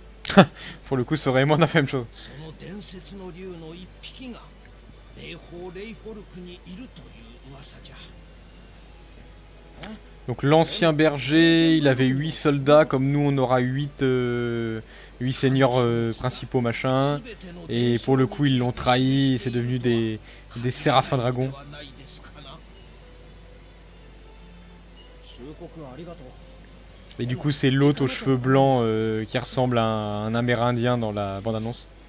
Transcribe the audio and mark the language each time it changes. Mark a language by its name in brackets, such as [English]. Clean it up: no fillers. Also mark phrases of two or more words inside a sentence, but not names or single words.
[French] Pour le coup, ça aurait moins la même chose. [Japanese] その伝説の竜の一匹が霊峰レイフォルクにいるという噂じゃ。 [French] Donc l'ancien berger, il avait 8 soldats, comme nous on aura 8 seigneurs principaux machin. Et pour le coup ils l'ont trahi, c'est devenu des séraphins dragons. Et du coup c'est l'hôte aux cheveux blancs qui ressemble à un amérindien dans la bande-annonce.